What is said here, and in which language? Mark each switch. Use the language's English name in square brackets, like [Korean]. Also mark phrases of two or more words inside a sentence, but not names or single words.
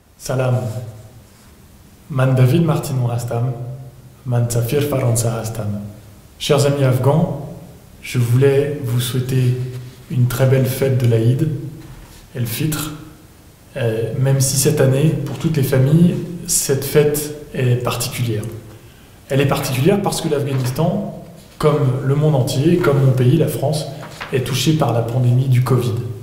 [Persian] سلام. من David Martinon هستم. من سفیر فرانسه هستم. [French] Chers amis afghans, je voulais vous souhaiter une très belle fête de l'Aïd, El-Fitr, même si cette année, pour toutes les familles, cette fête est particulière. Elle est particulière parce que l'Afghanistan, comme le monde entier, comme mon pays, la France, est touché par la pandémie du Covid.